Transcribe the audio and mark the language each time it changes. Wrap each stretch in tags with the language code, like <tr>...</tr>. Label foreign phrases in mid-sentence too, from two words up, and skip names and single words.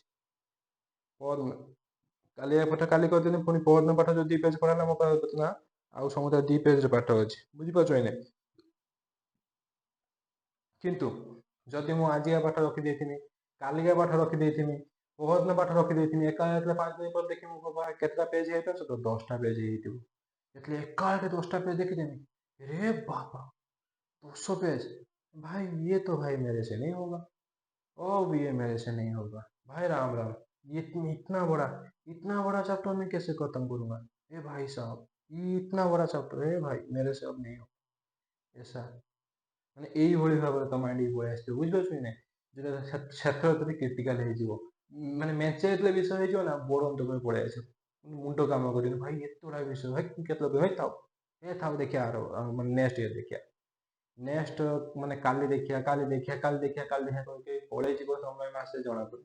<or>ପହରଦିନ କାଲି ପାଠ କାଲି କରିଦେଲି, ପୁଣି ପହରଦିନ ପାଠ ଯୋଉ 2 ପେଜ ପଢା ହେଲା, ମୋ ପାଖରେ ବର୍ତ୍ତମାନ ଆଉ ସମୁଦାୟ 2 ପେଜର ପାଠ ଅଛି। ବୁଝିପାରୁଛ କି ନାହିଁ? କିନ୍ତୁ ଯଦି ମୁଁ ଆଜିକା ପାଠ ରଖିଦେଇଥିବି, କାଲିକା ପାଠ ରଖିଦେଇଥିବି, ପହରଦିନ ପାଠ ରଖିଦେଇଥିବି, ଏକା ଯେତେବେଳେ 5 ଦିନ ପରେ ଦେଖିବି ମୋ ପାଖରେ କେତେଟା ପେଜ ହେଇଥିବ, ତ 10ଟା ପେଜ ହେଇଥିବ। ଯେତେବେଳେ ଏକାବେଳେ 10ଟା</or> <hi>पेज ଦେଖିदेंगे, रे बाबा 200 पेज, भाई ये तो भाई मेरे से नहीं होगा, ओ ये मेरे से नहीं होगा भाई, राम राम। ये इतना बड़ा चैप्टर मैं कैसे खत्म करूंगा? ए भाई साहब, ये इतना बड़ा चैप्टर है भाई, मेरे से अब नहीं होगा।</hi> <or>ऐसा ମାନେ ଏଇଭଳି ଭାବରେ ତମ ମାଇଣ୍ଡକୁ ପଳେଇ ଆସିଥିବ। ବୁଝିପାରୁଛ କି ନାହିଁ? ଯୋଉଟା କ୍ଷେତ୍ର ଯଦି କ୍ରିଟିକାଲ ହେଇଯିବ, ମାନେ ମେଞ୍ଚେ ଯେତେବେଳେ ବିଷୟ ହେଇଯିବ ନା, ବୋର୍ଡ ଅନ୍ତକୁ ପଳେଇ ଆସିବ, ମୁଣ୍ଡ କାମ କରିବନି। ଭାଇ ଏତେ ଗୁଡା ବିଷୟ, ଭାଇ କେତେ ଭାଇ ଥାଉ, ଥାଉ ଦେଖିବା ମାନେ</or> <en>next year</en> <or>ଦେଖିବା, ନେକ୍ସଟ ମାନେ କାଲି ଦେଖିବା, କାଲି ଦେଖିବା, କାଲି ଦେଖିବା, କାଲି ଦେଖିବା କହିକି ପଳେଇଯିବ ସମୟ, ମାସେ ଜଣା ପଡିବ।</or>